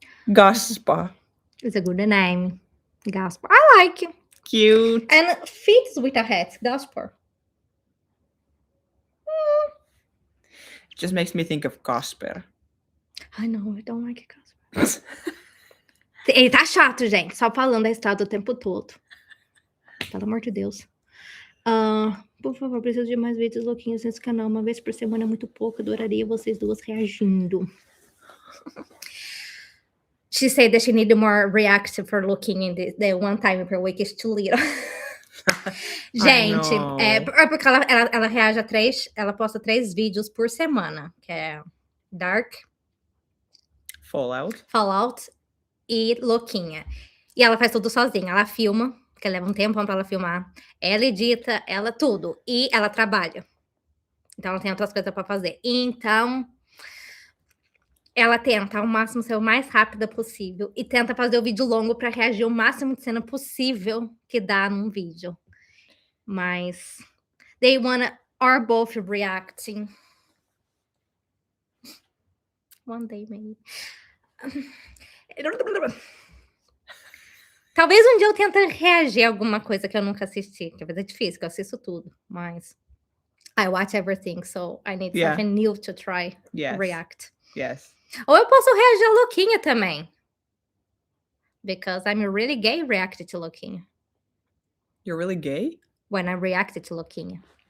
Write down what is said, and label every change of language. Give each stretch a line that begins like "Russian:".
English: Gaspa, It's a good name. Gaspar. I like it. cute. And fits with a hat. Gaspar. It just makes me think of Casper. I know, I don't like Gaspar.
Portuguese: Ele tá chato, gente. Só falando a estrada o tempo todo. Pelo amor de Deus. Por favor, preciso de mais vídeos louquinhos nesse canal. Uma vez por semana é muito pouco. Adoraria vocês duas reagindo.
English: She said that she needed more reaction for looking in the one time per week is too little.
Portuguese: Gente, é porque ela reage a 3, ela posta 3 vídeos por semana, que é Dark, Fallout e Loquinha. E ela faz tudo sozinha, ela filma, porque leva um tempo pra ela filmar, ela edita, ela tudo, e ela trabalha. Então ela tem outras coisas pra fazer. Então ela tenta ao máximo ser o mais rápida possível e tenta fazer o vídeo longo para reagir o máximo de cena possível que dá num vídeo.
English: Mas they are both reacting. One day, maybe.
Portuguese: Talvez um dia eu tente reagir a alguma coisa que eu nunca assisti, que às vezes é difícil, que eu assisto tudo, mas
English: I watch everything, so I need something new to try react. Yes.
Portuguese: Ou eu posso reagir a Loquinha também.
English: Because I'm really gay reacted to Loquinha. You're really gay? When I reacted to Loquinha.